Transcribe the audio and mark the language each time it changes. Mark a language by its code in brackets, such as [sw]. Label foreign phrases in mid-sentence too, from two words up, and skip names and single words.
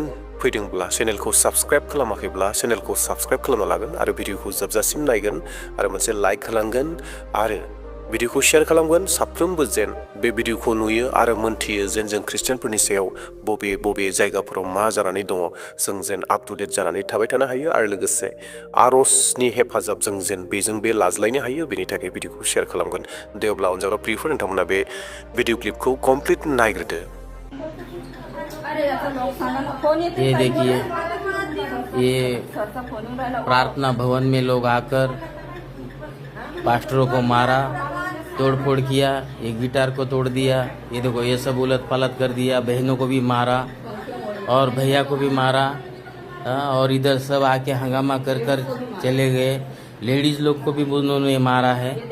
[brx] फैदोंब्ला चेनेलखौ साबस्क्राइब खालामाखैब्ला चेनेलखौ साबस्क्राइब खालामना लागोन आरो भिडिअखौ जोबजासिम नायगोन आरो मोनसे लाइक होलांगोन आरो भिडिअखौ शेयार खालामगोन साफ्रोमबो जेन बे भिडिअखौ नुयो आरो मोनथियो जेन जों ख्रिस्टियानफोरनि सायाव बबे जायगाफोराव मा जानानै दङ जों जेन [en] up to date [brx] जानानै थाबाय थानो हायो आरो लोगोसे आरजनि हेफाजाबजों जेन बेजों बे लाज्लायनो हायो बेनि थाखाय भिडिअखौ शेयार खालामगोन दे अब्ला अनजाग्रा प्रियफोर नोंथांमोना बे भिडिअ क्लिपखौ कमप्लिट नायग्रोदो [hi] ये देखिए ये प्रार्थना भवन में लोग आकर पास्टरों को मारा तोड़फोड़ किया एक गिटार को तोड़ दिया ये देखो ये सब उलट पलट कर दिया बहनों को भी मारा और भैया को भी मारा और इधर सब आके हंगामा कर कर चले गए लेडीज लोग को भी उन्होंने मारा है